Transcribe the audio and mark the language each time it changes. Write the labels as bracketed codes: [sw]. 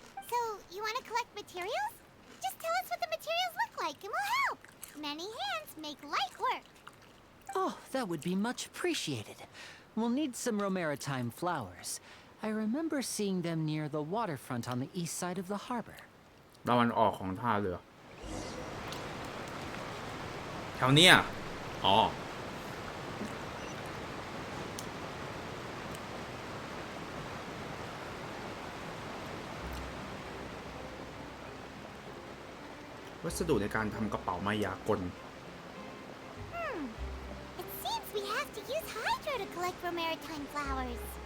[en] So, you want to collect materials? Just tell us what the materials look like and we'll help. Many hands make light work. Oh, that would be much appreciated. We'll need some Romaritime flowers. I remember seeing them near the waterfront on the east side of the harbor. [th] ตะวันออกของท่าเรือแถวเนี้ยอ๋อวัสดุในการทำกระเป๋ามายากล [en] It seems we have to use Hydro to collect Romaritime flowers.